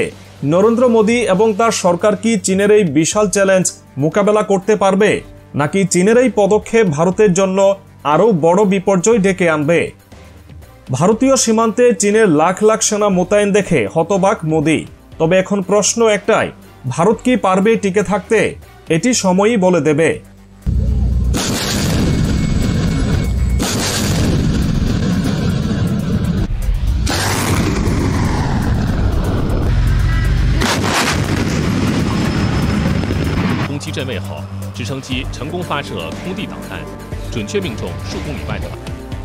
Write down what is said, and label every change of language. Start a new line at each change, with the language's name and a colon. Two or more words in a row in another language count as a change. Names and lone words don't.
Bangla: নরেন্দ্র মোদী এবং তার সরকার কি চীনের এই বিশাল চ্যালেঞ্জ মোকাবেলা করতে পারবে, নাকি চীনের এই পদক্ষেপ ভারতের জন্য আরও বড় বিপর্যয় ডেকে আনবে? ভারতীয় সীমান্তে চীনের লাখ লাখ সেনা মোতায়েন দেখে হতবাক মোদী। তবে এখন প্রশ্ন একটাই, ভারত কি পারবে টিকে থাকতে? এটি সময়ই বলে দেবে।
Chinese: 攻击阵位后，直升机成功发射空地导弹，准确命中数公里外的